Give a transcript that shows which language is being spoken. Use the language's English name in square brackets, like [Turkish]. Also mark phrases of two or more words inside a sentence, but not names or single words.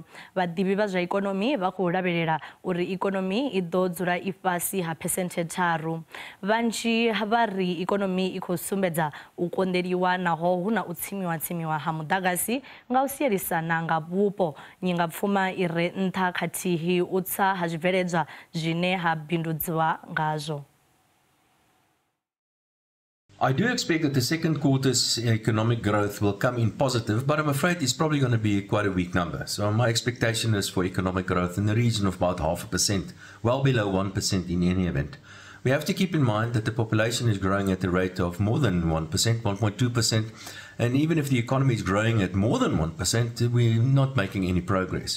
[Venda] Vhaḓivhi vha zwa ikonomi vha khou lavhelela uri ikonomi i ḓo dzula i fhasi ha phesenthe 3. Vhanzhi vha ri ikonomi i khou sumbedza u konḓeliwa naho hu na u tsimiwa ha muḓagasi nga u sielisana nga vhupo, nyingapfuma i re nṱha khathihi u tsa ha zwibveledzwa zwine ha bindudziwa ngazwo. [English] I do expect that the second quarter's economic growth will come in positive, but I'm afraid it's probably going to be quite a weak number. So my expectation is for economic growth in the region of about 0.5%, well below 1% in any event. We have to keep in mind that the population is growing at a rate of more than 1%, 1.2%, and even if the economy is growing at more than 1%, we're not making any progress.